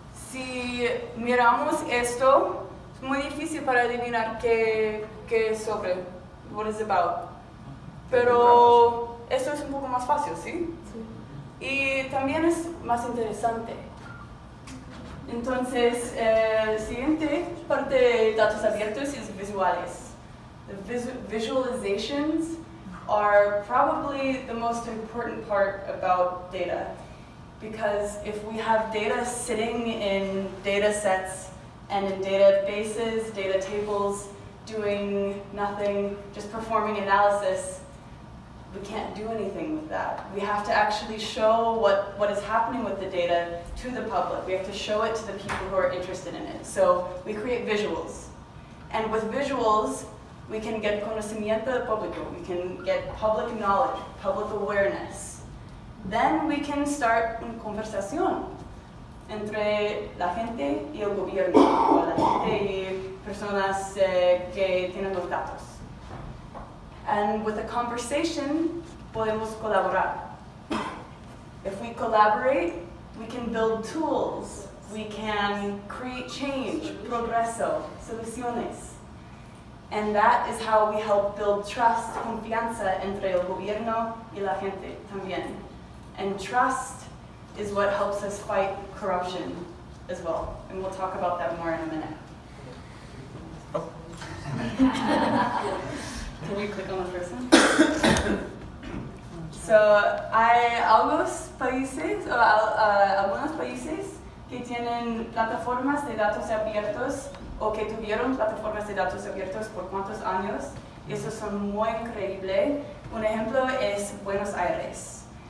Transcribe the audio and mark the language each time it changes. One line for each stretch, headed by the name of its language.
Spanish: Si miramos esto, es muy difícil para adivinar qué es sobre,
English: what it's about.
Spanish: Pero esto es un poco más fácil, ¿sí? Sí. Y también es más interesante. Entonces, siguiente parte de datos abiertos es visuales.
English: The visualizations are probably the most important part about data. Because if we have data sitting in data sets and in databases, data tables, doing nothing, just performing analysis, we can't do anything with that. We have to actually show what is happening with the data to the public. We have to show it to the people who are interested in it. So we create visuals. And with visuals, we can get
Spanish: conocimiento del público.
English: We can get public knowledge, public awareness. Then we can start
Spanish: una conversación entre la gente y el gobierno, o la gente y personas que tienen los datos.
English: And with a conversation,
Spanish: podemos colaborar.
English: If we collaborate, we can build tools. We can create change,
Spanish: progreso, soluciones.
English: And that is how we help build trust,
Spanish: confianza entre el gobierno y la gente también.
English: And trust is what helps us fight corruption as well. And we'll talk about that more in a minute. Oh. Can you click on the person?
Spanish: So, hay algunos países que tienen plataformas de datos abiertos o que tuvieron plataformas de datos abiertos por cuántos años. Esos son muy increíbles. Un ejemplo es Buenos Aires.